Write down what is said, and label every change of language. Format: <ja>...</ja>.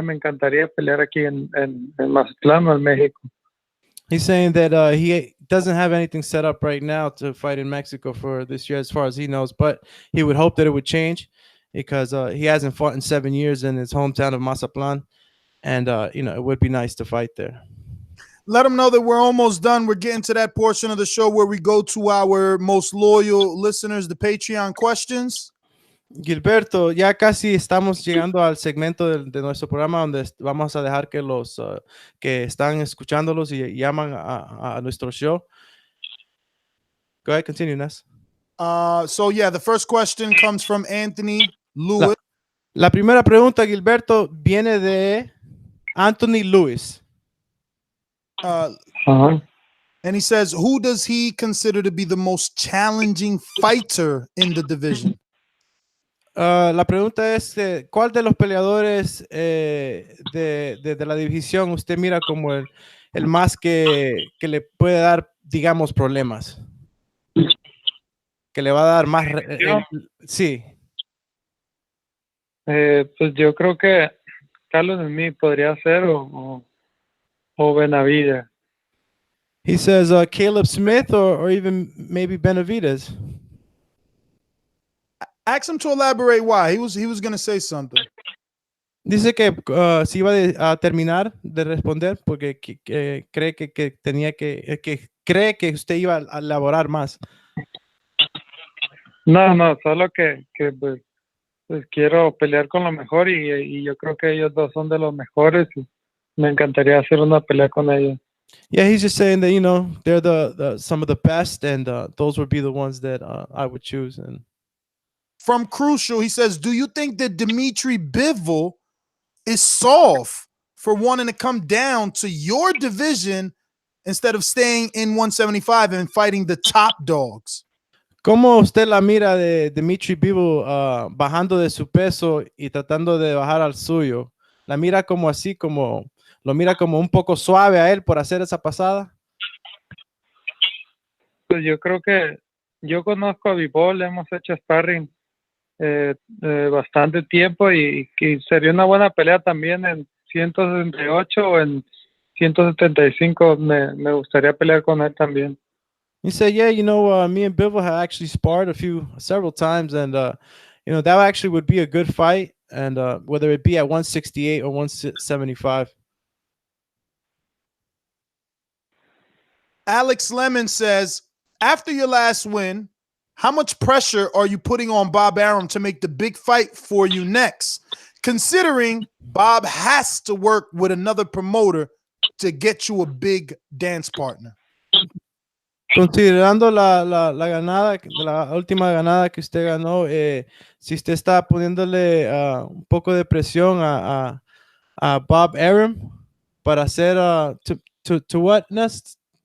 <es>Me encantaría pelear aquí en Mazatlán o en México.</es> <en>He's saying that he doesn't have anything set up right now to fight in Mexico for this year, as far as he knows, but he would hope that it would change because he hasn't fought in 7 years in his hometown of Mazatlan, and you know, it would be nice to fight there. Let them know that we're almost done. We're getting to that portion of the show where we go to our most loyal listeners, the Patreon questions.</en> <es>Gilberto, ya casi estamos llegando al segmento de nuestro programa donde vamos a dejar que los que están escuchándolos y llaman a nuestro show.</es> <en>Go ahead, continue, Ness. So yeah, the first question comes from Anthony Lewis.</en> <es>La primera pregunta, Gilberto, viene de Anthony Lewis.</es> <en>And he says, who does he consider to be the most challenging fighter in the division?</en> <es>La pregunta es, ¿cuál de los peleadores de la división usted mira como el más que le puede dar, digamos, problemas? Que le va a dar más... sí. Pues yo creo que Carlos Smith podría ser o Benavides.</es> <en>He says Caleb Smith or even maybe Benavides. Ask him to elaborate why. He was going to say something.</en> <es>Dice que si iba a terminar de responder porque cree que tenía que cree que usted iba a elaborar más. No, solo que pues quiero pelear con lo mejor y yo creo que ellos dos son de los mejores y me encantaría hacer una pelea con ellos.</es> <en>Yeah, he's just saying that they're the some of the best, and those would be the ones that I would choose. And From Crucial, he says, do you think that Dimitri Bivol is soft for wanting to come down to your division instead of staying in 175 and fighting the top dogs?</en> <es>¿cómo usted la mira de Dimitri Bivol bajando de su peso y tratando de bajar al suyo? ¿La mira como así, lo mira como un poco suave a él por hacer esa pasada? Pues yo creo que yo conozco a Bivol, hemos hecho sparring bastante tiempo y sería una buena pelea también en 168 o en 175. Me gustaría pelear con él también.</es> <en>He said, yeah, me and Bivol have actually sparred several times, and that actually would be a good fight, and whether it be at 168 or 175. Alex Lemon says, after your last win, how much pressure are you putting on Bob Arum to make the big fight for you next? Considering Bob has to work with another promoter to get you a big dance partner.</en> <es>Considerando la ganada, la última ganada que usted ganó, si usted está poniéndole un poco de presión a Bob Arum para hacer</es> <en>to what next?</en>